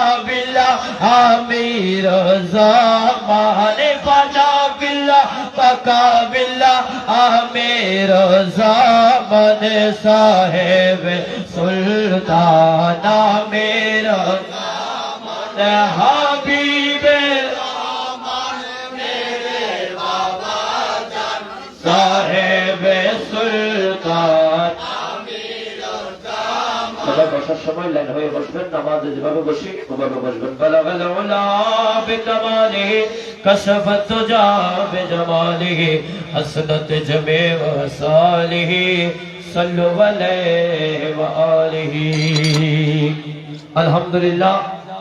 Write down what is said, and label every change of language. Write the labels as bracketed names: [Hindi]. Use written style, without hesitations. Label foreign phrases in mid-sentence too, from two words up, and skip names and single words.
[Urdu] باللہ امیر زمان فنا باللہ بقا باللہ امیر زمان صاحب سلطان امیر زمان حبیب رحمان میرے بابا جان صاحب سلطان [Bangla] বসার সময় লাইন হয়ে বসবেন নামাজে যেভাবে বসি ওভাবে বসবেন [Arabic] بلغ العلى بكماله كشف الدجى بجماله حسنت جميع خصاله صلوا عليه وآله [Bangla] আলহামদুলিল্লাহ